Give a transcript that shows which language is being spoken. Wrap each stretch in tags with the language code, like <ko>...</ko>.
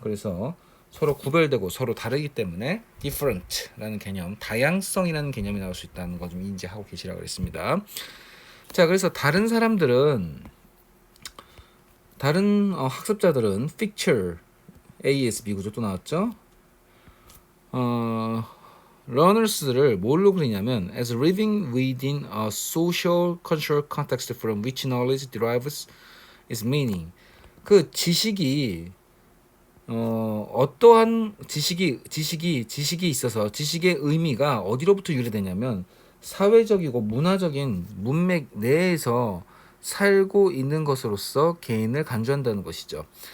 <ko>그래서 서로 구별되고 서로 다르기 때문에 different라는 개념, 다양성이라는 개념이 나올 수 있다는 거 좀 인지하고 계시라고 그랬습니다. 자, 그래서 다른 사람들은 다른 학습자들은 picture ASB 구조 또 나왔죠.</ko> <en>runners를</en> <ko>뭘로 그리냐면</ko> <en>as living within a social cultural context from which knowledge derives its meaning.</en> <ko>그 지식이 어떠한 지식이 있어서 지식의 의미가 어디로부터 유래되냐면 사회적이고 문화적인 문맥 내에서 살고 있는 것으로서 개인을 간주한다는 것이죠.</ko>